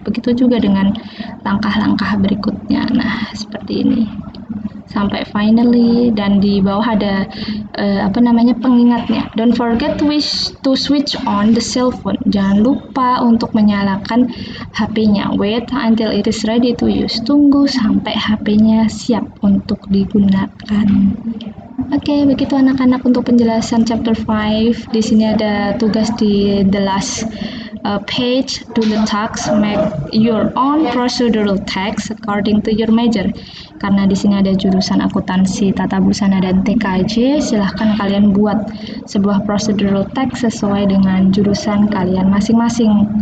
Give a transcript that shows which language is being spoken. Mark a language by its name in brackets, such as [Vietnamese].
[Indonesian] Begitu juga dengan langkah-langkah berikutnya. Nah, seperti ini. Sampai finally, dan di bawah ada pengingatnya. [English] Don't forget to switch on the cell phone. [Indonesian] Jangan lupa untuk menyalakan HP-nya. [English] Wait until it is ready to use. [Indonesian] Tunggu sampai HP-nya siap untuk digunakan. Oke, begitu anak-anak untuk penjelasan chapter 5. Di sini ada tugas di [English] the last page. Do the tasks, make your own procedural text according to your major. [Indonesian] Karena di sini ada jurusan akuntansi, tata busana dan TKJ, silahkan kalian buat sebuah procedural text sesuai dengan jurusan kalian masing-masing.